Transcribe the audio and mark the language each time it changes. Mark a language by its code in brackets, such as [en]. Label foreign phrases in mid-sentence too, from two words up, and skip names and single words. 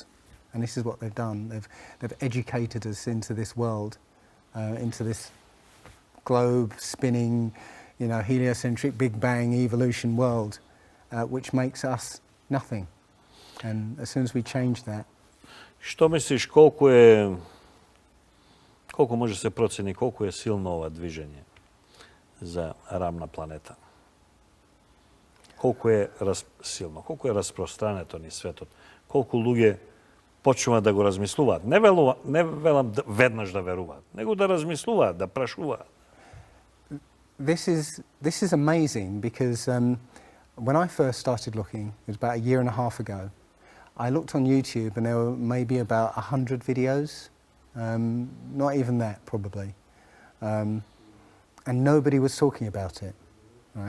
[en] And this is what they've done. They've educated us into this world, into this globe spinning, you know, heliocentric Big Bang evolution world, which makes us nothing. And as soon as we change that. [mk] Што мислиш, колку може се процени, колку е силно ова движење за рамна планета? Колку е силно, колку е распространето ни светот, колку луѓе почнуваат да го размислуваат. Не велам веднаш да веруваат, него да размислуваат, да прашуваат. [en] This is amazing because when I first started looking, it was about a year and a half ago, I looked on YouTube and there were maybe about 100 videos, not even that probably, and nobody was talking about it, right?